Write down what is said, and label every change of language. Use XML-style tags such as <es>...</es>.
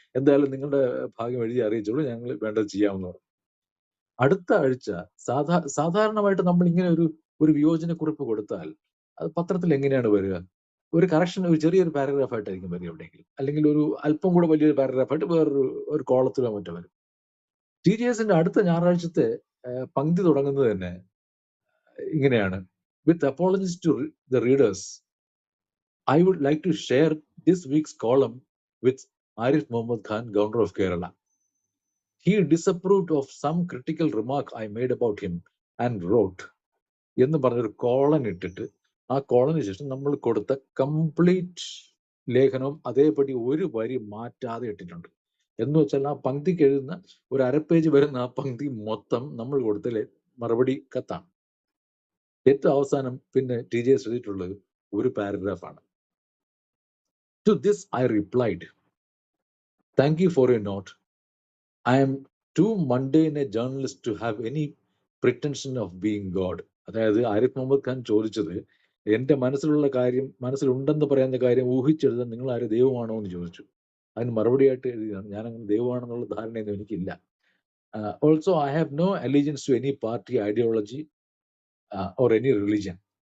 <ml>എന്തായാലും നിങ്ങളുടെ ഭാഗം എഴുതി അറിയിച്ചോളൂ, ഞങ്ങൾ വേണ്ടത് ചെയ്യാമെന്ന് പറഞ്ഞു. അടുത്ത ആഴ്ച സാധാരണമായിട്ട് നമ്മൾ ഇങ്ങനെ ഒരു വിയോജനക്കുറിപ്പ് കൊടുത്താൽ അത് പത്രത്തിൽ എങ്ങനെയാണ് വരിക? ഒരു കറക്ഷൻ, ഒരു ചെറിയൊരു പാരഗ്രാഫ് ആയിട്ടായിരിക്കും വരിക എവിടെയെങ്കിലും, അല്ലെങ്കിൽ ഒരു അല്പം കൂടെ വലിയൊരു പാരഗ്രാഫായിട്ട് വേറൊരു കോളത്തിലോ മറ്റോ വരും. TJSന്റെ അടുത്ത ഞായറാഴ്ചത്തെ പങ്ക്തി തുടങ്ങുന്നത് തന്നെ ഇങ്ങനെയാണ്:</ml> <en>With apologies to the readers, I would like to share this week's column with Arif Muhammad Khan, Governor of Kerala. He disapproved of some critical remark I made about him and wrote</en> <ml>എന്ന് പറഞ്ഞൊരു colon ഇട്ടിട്ട് ആ colon ശേഷം നമ്മൾ കൊടുത്ത complete ലേഖനവും അതേപടി ഒരു വരി മാറ്റാതെ ഇട്ടിട്ടുണ്ട്. എന്ന് വെച്ചാൽ ആ പങ്ക്തിക്ക് എഴുതുന്ന ഒരു അരപ്പേജ് വരുന്ന ആ പങ്ക്തി മൊത്തം നമ്മൾ കൊടുത്ത മറുപടി കത്താണ്. ഏറ്റവും അവസാനം പിന്നെ TJS എഴുതിയിട്ടുള്ളത് ഒരു പാരഗ്രാഫാണ്.</ml> <en>To this I replied, "Thank you for your note. I am too mundane a journalist to have any pretension of being God."</en> <ml>അതായത് ആരിഫ് മുഹമ്മദ് ഖാൻ ചോദിച്ചത് എന്റെ മനസ്സിലുണ്ടെന്ന് പറയുന്ന കാര്യം ഊഹിച്ചെഴുതാൻ നിങ്ങൾ ആര് ദൈവമാണോ എന്ന് ചോദിച്ചു. അതിന് മറുപടിയായിട്ട് എഴുതിയാണ്, ഞാൻ അങ്ങനെ ദൈവമാണെന്നുള്ള ധാരണയൊന്നും എനിക്കില്ല.</ml> <en>Also I have no allegiance to any party ideology or any religion.</en>